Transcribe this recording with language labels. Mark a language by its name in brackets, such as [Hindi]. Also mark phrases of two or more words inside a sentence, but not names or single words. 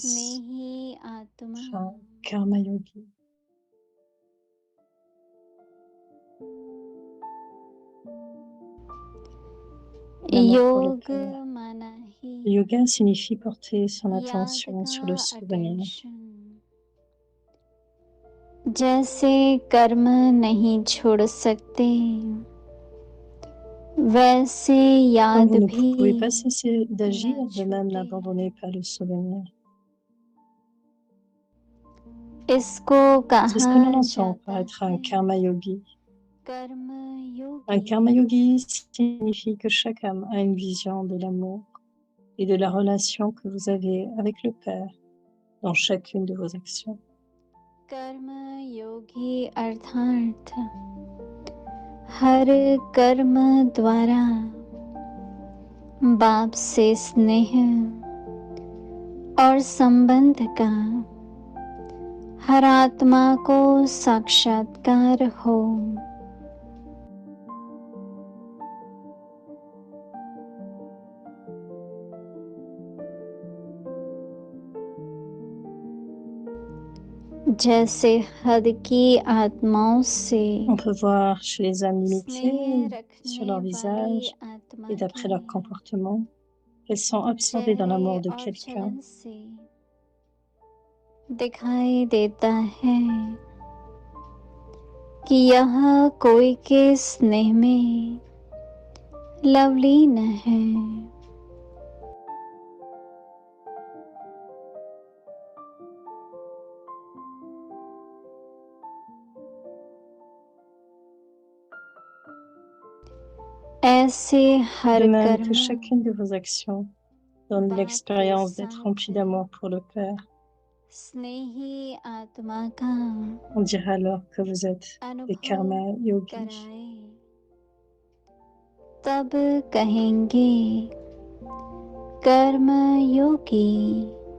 [Hindi] स्नेही आत्मा. [French] Enfin, [Hindi] कर्म योगी. [French] L'amour pour le [Hindi] योग [French] Père. [Hindi] माना ही [French] Le yoga signifie porter son [Hindi] याद [French] attention sur le [Hindi] का [French] souvenir. attention. [Hindi] जैसे कर्म नहीं छोड़ सकते, वैसे [French] Comme [Hindi] याद [French] vous ne [Hindi] भी [French] pouvez pas cesser d'agir, [Hindi] न [French] de même [Hindi] छूटे. [French] n'abandonnez pas le souvenir. [Hindi] इसको [French] C'est ce [Hindi] कहा [French] que l'on entend [Hindi] जाता [French] par être un [Hindi] है कर्म योगी. कर्म [French] Un [Hindi] योगी. कर्म योगी [French] signifie que chaque âme a une vision de l'amour et de la relation que vous avez avec le Père dans chacune de vos actions. [Hindi] कर्म योगी अर्थात हर कर्म द्वारा बाप से स्नेह और संबंध का हर आत्मा को साक्षात्कार हो. जैसे हद की आत्माओं से [French] On peut voir chez les âmes limitées, [Hindi] स्नेह [French] sur [Hindi] रखने [French] leur [Hindi] वाली [French] visage [Hindi] आत्मा [French] et d'après [Hindi] की [French] leur comportement, qu'elles sont absorbées dans [Hindi] चेहरे [French] l'amour de [Hindi] और [French] quelqu'un. [Hindi] चलन से दिखाई देता है कि यह कोई के स्नेह में लवलीन है. ऐसे हर [French] De même que [Hindi] कर्म [French] chacune de vos actions donne [Hindi] बाप के [French] l'expérience d'être remplie [Hindi] साथ [French] d'amour pour le Père. [Hindi] स्नेही आत्मा का [French] On dirait alors que vous êtes des [Hindi] अनुभव कर्म योगी. कराए, तब कहेंगे कर्म योगी.